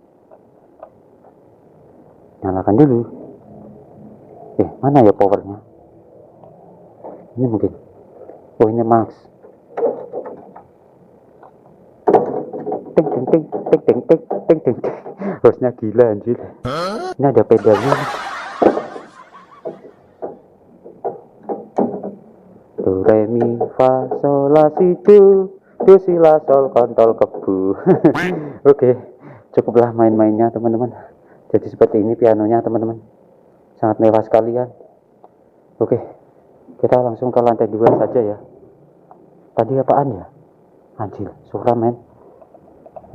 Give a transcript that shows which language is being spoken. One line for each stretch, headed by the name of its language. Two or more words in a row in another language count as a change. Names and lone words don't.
Indonesian: Nyalakan dulu. Mana ya powernya? Ini mungkin. Oh, ini max. Ting. Hostnya gila anjir. Ini ada pedalnya. Do re mi fa sol la si do si la sol kontol kebu. Oke, cukuplah main-mainnya teman-teman. Jadi seperti ini pianonya teman-teman. Sangat mewah sekali kan. Oke, kita langsung ke lantai 2 saja ya. Tadi apaan ya? Anjir, suram men.